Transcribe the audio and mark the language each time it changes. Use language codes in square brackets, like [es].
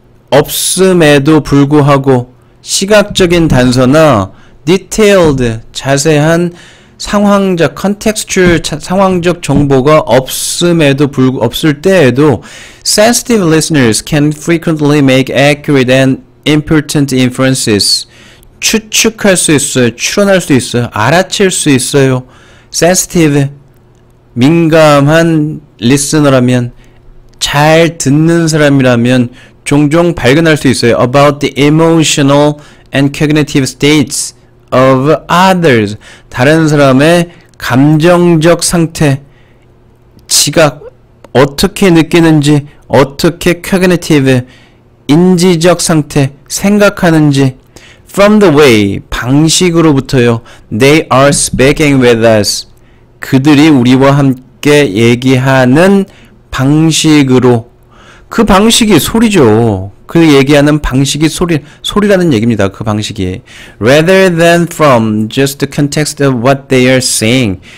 [ko] 없음에도 불구하고 시각적인 단서나 detailed 자세한 상황적 contextual 상황적 정보가 없을 때에도 [en] sensitive listeners can frequently make accurate and important inferences [ko] 추측할 수 있어요. 추론할 수 있어요. 알아챌 수 있어요. sensitive 민감한 listener라면 잘 듣는 사람이라면 종종 발견할 수 있어요. [en] about the emotional and cognitive states of others. [ko] 다른 사람의 감정적 상태, 지각, 어떻게 느끼는지, 어떻게 cognitive, 인지적 상태, 생각하는지 [en] from the way, [ko] 방식으로부터요. [en] They are speaking with us. [ko] 그들이 우리와 함께 얘기하는 방식으로 그 방식이 소리죠. 그 얘기하는 방식이 소리라는 얘기입니다. 그 방식이. [en] Rather than from just the context of what they are saying.